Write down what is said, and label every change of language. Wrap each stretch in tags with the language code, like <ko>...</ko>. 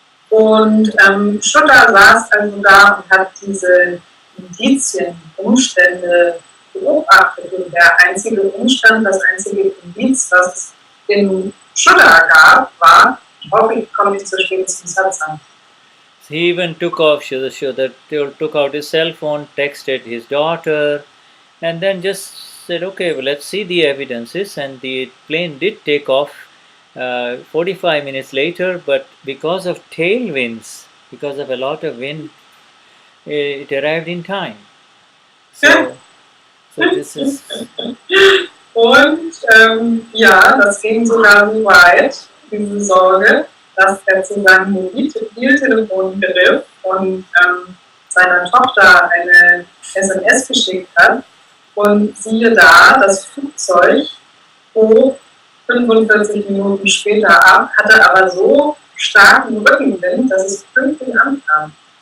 <de>Und Shuddha saß also da und hat diese Indizien, Umstände beobachtet. Und der einzige Umstand, das einzige Indiz, was es in Shuddha gab, war, ich hoffe, ich komme nicht zu spät zum Satsang.</de> <en>He even took off, Shuddha took out his cell phone, texted his daughter, and then just said, okay, well, let's see the evidences. And the plane did take off 45 minutes later, but because of tailwinds, because of a lot of wind, it arrived in time. So this is...</en> <de>Und das ging sogar so weit, diese Sorge, dass er zu seinem Mobiltelefon griff und seiner Tochter eine SMS geschickt hat. Und siehe da, das Flugzeug hob 45 Minuten später ab, hatte aber so starken Rückenwind, dass es pünktlich ankam.</de>